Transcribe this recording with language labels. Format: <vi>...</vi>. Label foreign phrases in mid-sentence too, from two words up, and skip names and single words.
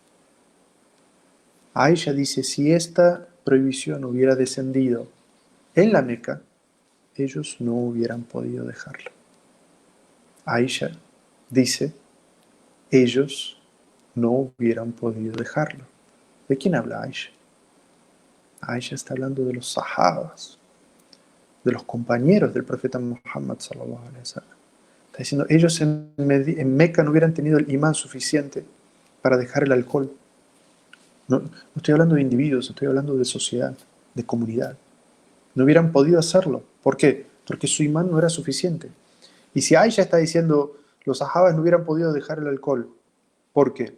<es>Aisha dice, si esta prohibición hubiera descendido en la Meca, ellos no hubieran podido dejarlo. Aisha dice, ellos no hubieran podido dejarlo. ¿De quién habla Aisha? Aisha está hablando de los sahabas, de los compañeros del profeta Muhammad</es> <ar>صلى الله عليه وسلم.</ar> <es>Está diciendo, ellos en Meca no hubieran tenido el imán suficiente para dejar el alcohol. No estoy hablando de individuos, estoy hablando de sociedad, de comunidad. No hubieran podido hacerlo. ¿Por qué? Porque su imán no era suficiente. Y si Aisha está diciendo, los sahabas no hubieran podido dejar el alcohol, ¿por qué?</es>